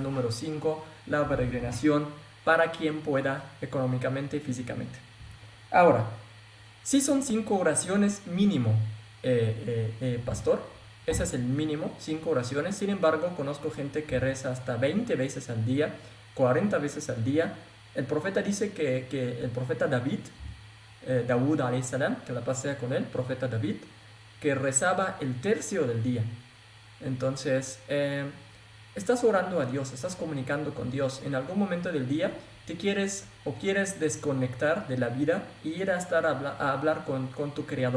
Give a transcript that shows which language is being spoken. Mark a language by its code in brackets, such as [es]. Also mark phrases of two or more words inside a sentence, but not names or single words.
[es] Número 5, la peregrinación para quien pueda económicamente y físicamente. Ahora, Sí son 5 oraciones mínimo, pastor. Ese es el mínimo, 5 oraciones. Sin embargo, conozco gente que reza hasta 20 veces al día, 40 veces al día. El profeta dice que el profeta David, [ar] داود عليه السلام, [es] que la paz sea con él, profeta David, que rezaba el tercio del día. Entonces, estás orando a Dios, estás comunicando con Dios. En algún momento del día te quieres desconectar de la vida y ir a hablar con tu Creador.